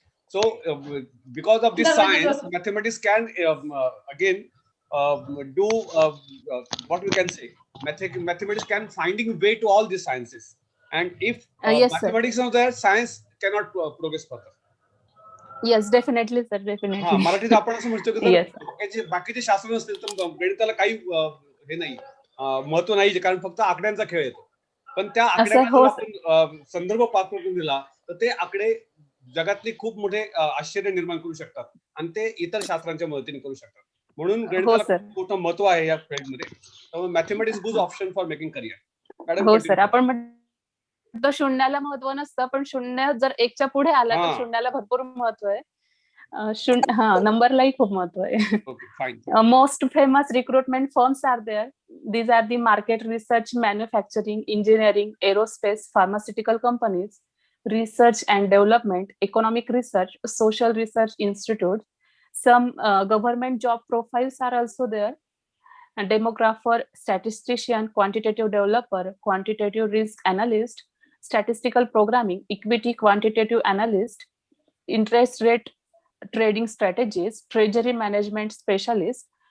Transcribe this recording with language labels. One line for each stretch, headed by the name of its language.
English: So because of this science, mathematics can again do what we can say. Mathematics can finding way to all these sciences, and if Yes, sir. mathematics is not there, science cannot progress further. Yes, definitely, sir. Definitely.
Marathi: मराठीत आपण असं म्हणतो की
English: Yes.
Marathi: बाकीचे शास्त्र नसतील तर गणिताला काही हे नाही, महत्व नाही, कारण फक्त आकड्यांचा खेळ येतो. पण त्या आकड्यांना जर आपण संदर्भ पात्र दिला तर ते आकडे जगातले खूप मोठे आश्चर्य निर्माण करू शकतात आणि ते इतर शास्त्रांच्या मदतीने करू शकतात. म्हणून गणिताला खूप मोठं महत्व आहे या फील्डमध्ये. त्यामुळे
English: Mathematics good option for making career.
Marathi: हो सर, आपण म्हणतो शून्याला महत्व नसतं, पण शून्य जर एकच्या पुढे आला तर शून्याला भरपूर महत्व आहे. नंबरलाही खूप महत्व आहे.
English: Most famous recruitment firms are there. These are the market research, manufacturing, engineering, aerospace, pharmaceutical companies, research and development, economic research, social research institutes. Some government job profiles are also there. A demographer, statistician, quantitative developer, quantitative risk analyst, statistical programming, equity quantitative analyst, interest rate trading strategist, treasury management specialist.